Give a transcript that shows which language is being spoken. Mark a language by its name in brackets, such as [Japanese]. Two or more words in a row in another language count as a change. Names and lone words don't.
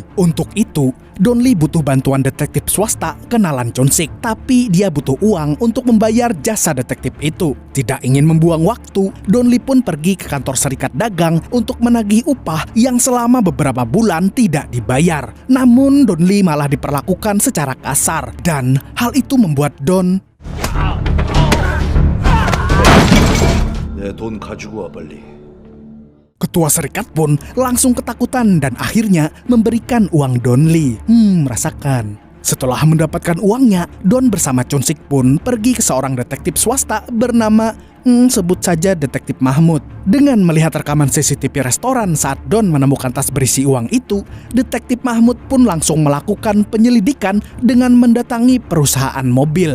[Indonesian] Untuk itu, Don Lee butuh bantuan detektif swasta kenalan Chun-sik, tapi dia butuh uang untuk membayar jasa detektif itu. Tidak ingin membuang waktu, Don Lee pun pergi ke kantor serikat dagang untuk menagih upah yang selama beberapa bulan tidak dibayar. Namun Don Lee malah diperlakukan secara kasar dan hal itu membuat Don [Korean] 내 돈 가지고 와 빨리. [Indonesian] Ketua serikat pun langsung ketakutan dan akhirnya memberikan uang Don Lee. Merasakan. Setelah mendapatkan uangnya, Don bersama Chun-sik pun pergi ke seorang detektif swasta bernama sebut saja Detektif Mahmud. Dengan melihat rekaman CCTV restoran saat Don menemukan tas berisi uang itu, Detektif Mahmud pun langsung melakukan penyelidikan dengan mendatangi perusahaan mobil.